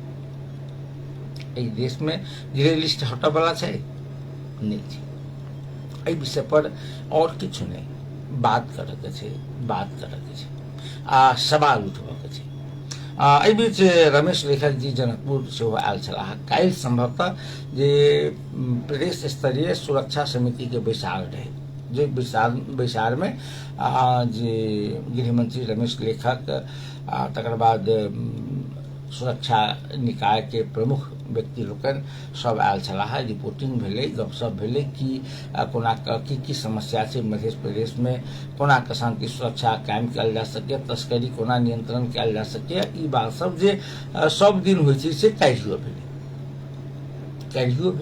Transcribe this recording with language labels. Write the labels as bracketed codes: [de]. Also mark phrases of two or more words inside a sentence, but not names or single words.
[mai] एहि देश में [en] grey list [mai] हटऽ वाला छै नहीं छै। एहि विषय पर और किछु नहीं बात करके छै, आ सवाल उठबऽ के छै। एहि बीच रमेश लेखक जी जनकपुर सेहो आयल छलाह। काल्हि संभवतः जे प्रदेश स्तरीय सुरक्षा समिति के बैसार रहे, जे बैसार में जे गृहमंत्री रमेश लेखक तकर बाद सुरक्षा निकाय के प्रमुख व्यक्ति लोकन सब आयल छलाह। रिपोर्टिंग भेलै, गपशप भेलै कि कोना की समस्या छै मध्य प्रदेश में, कोना के शांति सुरक्षा कायम कयल जा सके, तस्करी कोना नियंत्रण कयल जा सके, ई बात सब जे सब दिन होइ छै से काल्हियो भेलै।